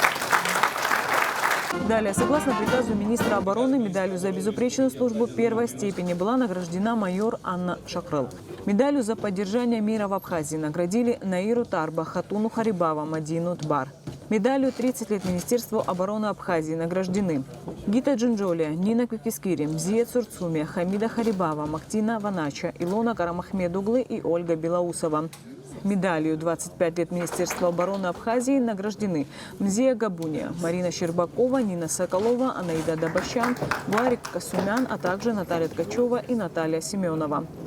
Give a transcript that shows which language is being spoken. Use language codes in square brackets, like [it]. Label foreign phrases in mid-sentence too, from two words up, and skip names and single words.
[ru] Далее, согласно приказу министра обороны, медалью за безупречную службу первой степени была награждена майор Анна Шакрыл. Медалью за поддержание мира в Абхазии наградили Наиру Тарба, Хатуну Харибава, Мадину Тбар. Медалью 30 лет Министерству обороны Абхазии награждены Гита Джинджолия, Нина Квикискири, Мзия Цурцумия, Хамида Харибава, Мактина Ванача, Илона Карамахмедуглы и Ольга Белоусова. Медалью 25 лет Министерства обороны Абхазии награждены Мзия Габуния, Марина Щербакова, Нина Соколова, Анаида Дабащан, Варик Касумян, а также Наталья Ткачева и Наталья Семенова.